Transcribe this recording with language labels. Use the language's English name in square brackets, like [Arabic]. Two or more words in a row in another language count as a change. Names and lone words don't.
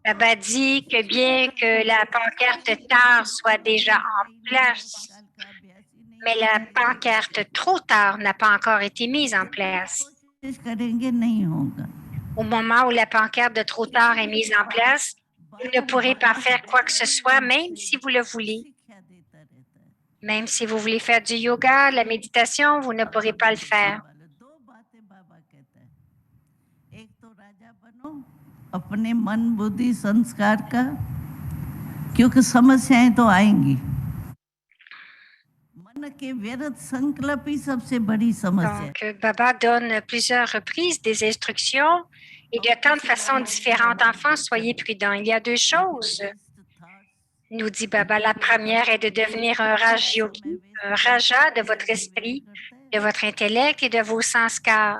[French] Baba dit que bien que la pancarte tard soit déjà en place, mais la pancarte trop tard n'a pas encore été mise en place. Au moment où la pancarte de trop tard est mise en place, vous ne pourrez pas faire quoi que ce soit, même si vous le voulez. Même si vous voulez faire du yoga, la méditation, vous ne pourrez pas le faire. [Hindi] अपने मन बुद्धि संस्कार का क्योंकि समस्याएं तो आएंगी मन के व्यर्थ संकल्प ही सबसे बड़ी समस्या [French] Donc, Baba donne plusieurs reprises des instructions et de tant de façons différentes. Enfants, soyez prudents. Il y a deux choses, nous dit Baba. La première est de devenir un Raj Yogi, un Raja de votre esprit, de votre intellect et de vos sanskars.